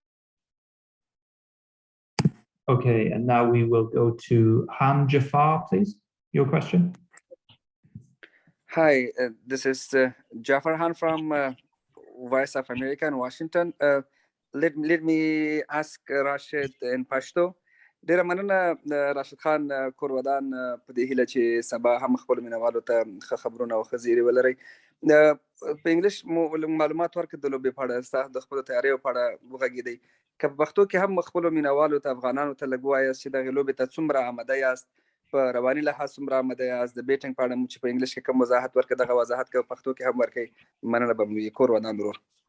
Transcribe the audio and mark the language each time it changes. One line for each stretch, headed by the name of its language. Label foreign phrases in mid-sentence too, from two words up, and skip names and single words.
English: Okay, and now we will go to Ham Jafar, please. Your question. Hi, this is Jafar Han from Voice of America in Washington. Let me ask Rashid in Pashto.
Pashto: ډیره مننه راشد خان کورودان په دې هیله چې سبا هم خپل مینوالو ته ښه خبرونه او ښه زیری ولرئ. په انګلیش معلومات ورکړه د لوبې په اړه، ستاسو د خپلو تیاریو په اړه وغږېدئ. که په پښتو کې هم خپلو مینوالو ته افغانانو ته لږ ووایاست چې دغې لوبې ته څومره آماده یاست په رواني لحاظ څومره آمده یاست د بیټینګ په اړه مو چې په انګلیش کې کوم وضاحت ورکړه دغه وضاحت که پښتو کې هم ورکړئ مننه به مو وي کور ودان ورور